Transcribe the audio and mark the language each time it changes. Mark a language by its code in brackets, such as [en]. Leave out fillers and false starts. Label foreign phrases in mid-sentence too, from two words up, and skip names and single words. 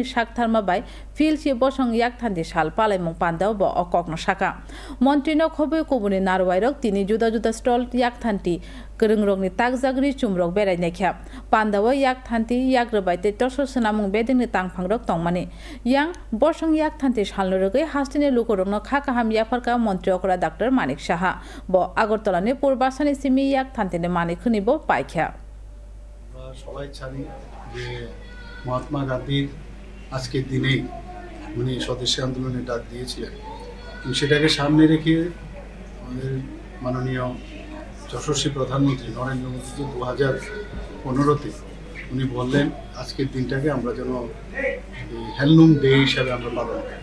[trp] शाकथारमाबाय फिलसि बसं याक थान्ति साल पालायमुं पान्दाव ब अककनो शाखा मन्त्रिनो खबै कबुनि नारवायरक तिनि जुदा जुदा स्टल याक थान्ति गोरोंरंनि तागजागनि चुमरक बेरायनायख्या पान्दाव याक थान्ति याक रबाय तै तसत स्नामुं बेदेगनि तांफांरक तंमानि यां बसं याक थान्ति सालनो रगै हास्तिनि लुकरंनो खाकाहाम याफारका मन्त्रि अकरा डाक्टर मानिक साहा ब আগরতলাनि पूर्बासानि सिमि याक थान्तिनि मानिक खनिबो पाइख्या [bn] সবাই জানি যে মহাত্মা গান্ধীর আজকের দিনে উনি স্বদেশী আন্দোলনের ডাক দিয়েছিলেন সেটাকে সামনে রেখে আমাদের মাননীয় যশস্বী প্রধানমন্ত্রী নরেন্দ্র মোদী 2015-তে উনি বললেন আজকের দিনটাকে আমরা যেন [en] handloom day [bn] হিসাবে আমরা পালন করি।